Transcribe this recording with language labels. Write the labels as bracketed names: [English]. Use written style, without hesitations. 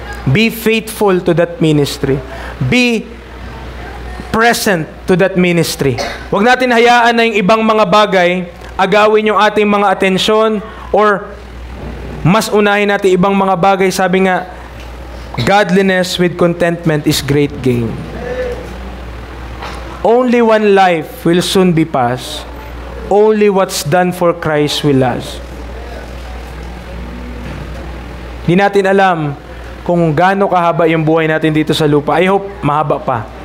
[English] Be faithful to that ministry. Be present to that ministry. [Filipino] Huwag natin hayaan na yung ibang mga bagay agawin yung ating mga atensyon or mas unahin natin ibang mga bagay. Sabi nga, [English] godliness with contentment is great gain. Only one life will soon be passed. Only what's done for Christ will last. [Filipino] Di natin alam kung gaano kahaba yung buhay natin dito sa lupa. [English] I hope [Filipino] mahaba pa.